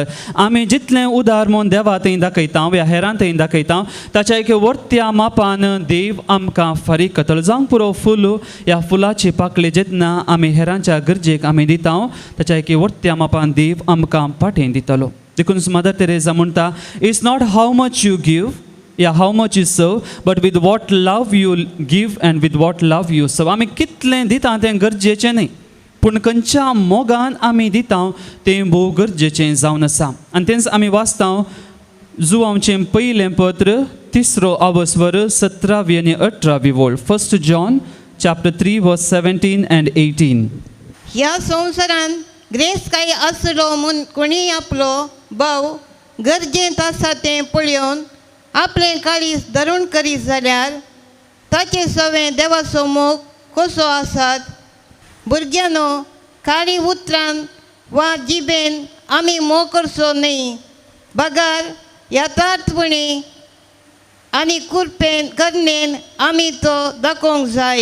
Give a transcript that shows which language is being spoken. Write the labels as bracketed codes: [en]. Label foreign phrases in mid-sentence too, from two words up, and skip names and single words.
[kok] आमी जितलें उदार म्हूण देवांतय दाखयता ह्या हेरांतय दाखयता ताच्या एक वर्त्या मापान देव आमकां फारीक करतलो. जावंक पुरो फूल, ह्या फुलाची पाकळी जेन्ना आमी हेरांच्या गरजेक आमी दिता ताच्या एक वर्त्या मापान देव आमकां पाठें दितलो. देखून मदर तेरेसा म्हणटा, [en] It's not how much you give, yeah, how much you serve, but with what love you give and with what love you serve. [kok] आमी कितलें दिता तें गरजेचें न्ही, पूण खंयच्या मोगान आमी दिता तें भोव गरजेचें जावन आसा. आनी तेंच आमी वाचता जुवांचें पयलें पत्र 3 आवस्वर 17 आनी 18 वोळ. [en] 1 John chapter 3 verse 17 and 18. [kok] ह्या संवसारान ग्रेस काय आसलो म्हूण कोणीय आपलो भाव गरजेंत आसा तें पळयोवन आपलें काळीज धरून करीत जाल्यार ताचे सवें देवाचो मोग कसो आसात. भुरग्यानो, काळी उतरान वा जिबेन आमी मोग करचो न्ही, बगार यथार्थपणी आनी कुरपेन करनेन आमी तो दाखोवंक जाय.